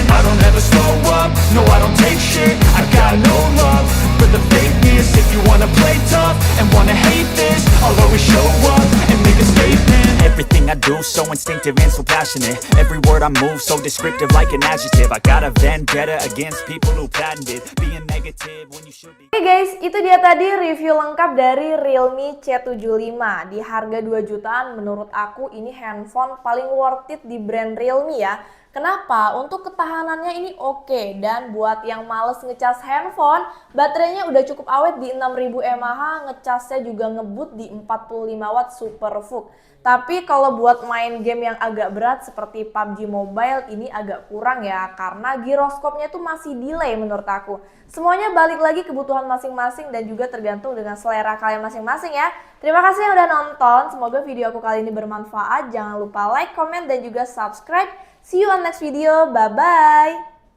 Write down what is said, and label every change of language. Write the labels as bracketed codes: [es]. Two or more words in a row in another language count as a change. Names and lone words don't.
[en] I don't ever slow up, no I don't take shit. I got no love for the fakeness. If you wanna play tough and wanna hate this, I'll always show up and make a statement. Everything I do so instinctive and so passionate. Every word I move so descriptive like an adjective. I got a vendetta against people who patented being negative when you should be. [id] Oke guys, itu dia tadi review lengkap dari Realme C75 di harga 2 jutaan. Menurut aku ini handphone paling [en] worth it [id] di brand Realme ya. Kenapa? Untuk ketahanannya ini oke, dan buat yang males ngecas handphone, baterainya udah cukup awet di 6000 mAh, ngecasnya juga ngebut di 45 watt super VOOC. Tapi kalau buat main game yang agak berat seperti PUBG Mobile ini agak kurang ya, karena giroskopnya itu masih delay menurut aku. Semuanya balik lagi kebutuhan masing-masing dan juga tergantung dengan selera kalian masing-masing ya. Terima kasih yang udah nonton, semoga video aku kali ini bermanfaat. Jangan lupa [en] like, comment, [id] dan juga subscribe. [en] See you on next video, bye-bye!